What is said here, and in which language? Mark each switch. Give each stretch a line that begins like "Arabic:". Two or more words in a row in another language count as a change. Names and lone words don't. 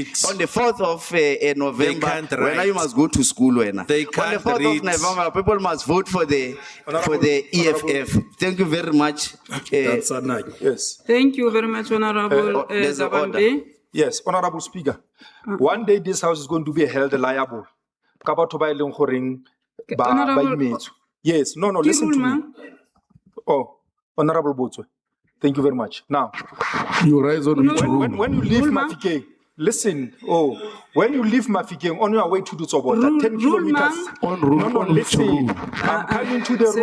English: On the 4th of November, when you must go to school. On the 4th of November, people must vote for the EFF. Thank you very much. That's a night. Yes. Thank you very much, Honorable there's an order. Zabambe. Yes, Honorable Speaker. One day this house is going to be held liable.
Tswana: Ka batho ba e leng goreng ba
English: Honorable-
Tswana: imetswe.
English: Yes, no, listen to me. Oh, Honorable Botswe. Thank you very much. Now, You rise on which room? when you leave Mafikeng, listen. When you leave Mafikeng on your way to Dutsobota, 10 kilometers. On room, No, on which listen. room? I'm coming to the room.